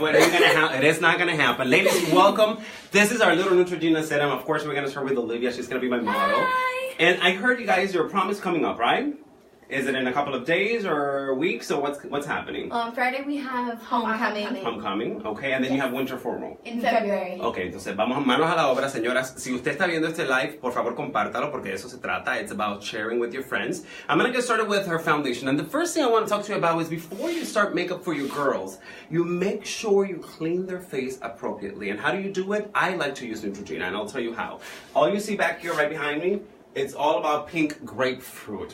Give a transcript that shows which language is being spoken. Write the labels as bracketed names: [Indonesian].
[English] Well, it is not gonna happen. Ladies, welcome. This is our little Neutrogena serum. Of course, we're gonna start with Olivia. She's gonna be my model. Hi. And I heard you guys, your prom is coming up, right? Is it in a couple of days or weeks, or what's happening? On Friday we have homecoming. Homecoming, okay, and then you have winter formal. In February. [Spanish] Okay, entonces vamos manos a la obra, señoras. Si usted está viendo este live, por favor compártalo, porque de eso se trata. [English] It's about sharing with your friends. I'm gonna get started with her foundation, and the first thing I want to talk to you about is before you start makeup for your girls, you make sure you clean their face appropriately. And how do you do it? I like to use Neutrogena, and I'll tell you how. All you see back here, right behind me, it's all about pink grapefruit.